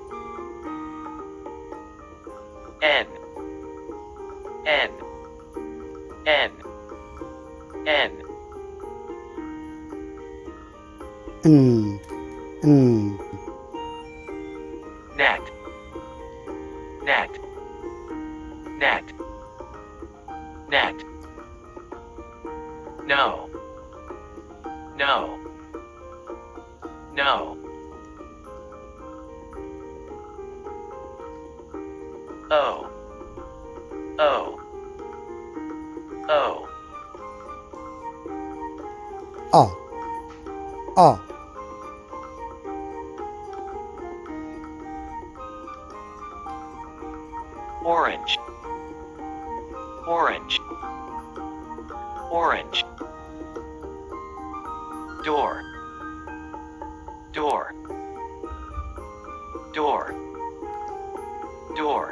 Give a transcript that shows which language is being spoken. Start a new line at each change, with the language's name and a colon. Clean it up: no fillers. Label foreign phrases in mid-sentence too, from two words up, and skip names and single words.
English: N, N, N, N. Mm. Net, net, net, net. No, no, no. O, O, O. A. Orange, orange, orange. Door, door, door, door.